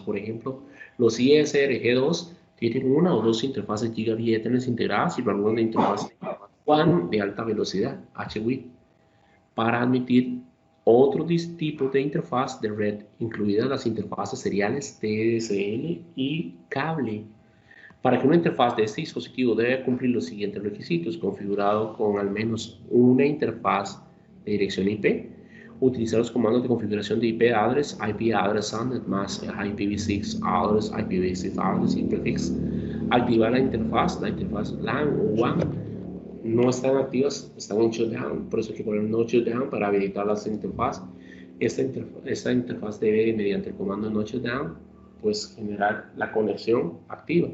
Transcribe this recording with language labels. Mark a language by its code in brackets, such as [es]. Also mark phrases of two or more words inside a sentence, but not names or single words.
[es] Por ejemplo, los ISRG2 tienen una o dos interfaces Gigabit Ethernet integradas y algunas de interfaces WAN de alta velocidad, HWIT, para admitir otros tipos de interfaz de red, incluidas las interfaces seriales TDSL y cable. Para que una interfaz de este dispositivo debe cumplir los siguientes requisitos: configurado con al menos una interfaz de dirección IP, utilizar los comandos de configuración de IP address, [en] IP address subnet [es] más [en] IPv6 address, IPv6 address [es] y prefix, activar la interfaz LAN o WAN. No están activas, están en shutdown, por eso hay que poner [en] no shutdown [es] para habilitar las interfaz. Esta interfaz debe, mediante el comando [en] no shutdown, [es] pues generar la conexión activa.